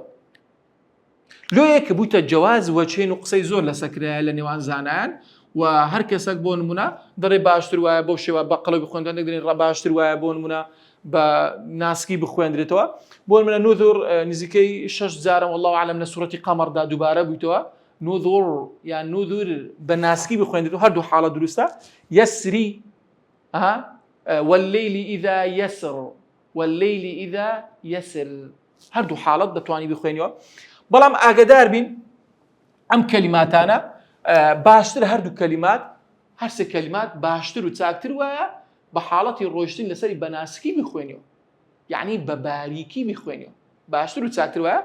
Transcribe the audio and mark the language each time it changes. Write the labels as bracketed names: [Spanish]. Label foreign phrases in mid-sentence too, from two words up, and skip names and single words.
[Central Kurdish] لۆ یەکە بوویتە جەواز وەجهین و قسەی زۆر لەسەکرایە لە نێوان زانایان و هەر کەسێک بۆ نمونە دەڕێ باشتر وایە بەو شێوە بە قەڵەوی بخوێندن دەگرین ڕە باشتر وایە بۆ نمونە بە ناسکی بخوێندرێتەوە. بۆ نمونە نوذر نزیکەی 6 جارە [Arabic] والله ئەعلەم [Central Kurdish] لە سوورەتی قەمەردا دووبارە بوویتەوە نوذر یان نوذر بە ناسکی بخوێندرێتەوە، هەردوو حاڵە دروستە. [Arabic] یەسری والليل إذا يسر، والليل إذا يسر، [Central Kurdish] هەردوو حاڵەت دەتوانی بخوێنیەوە. بەڵام ئاگادار بین ئەم کەلیماتانە باشتر هەردوو کەلیمات هەر سێ کەلیمات باشتر و چاکتر وایە بە حاڵەتی ڕۆیشتن لەسەری بە ناسکی بخوێنیەوە، یعنی بە باریکی بخوێنیەوە باشتر و چاکتر وایە.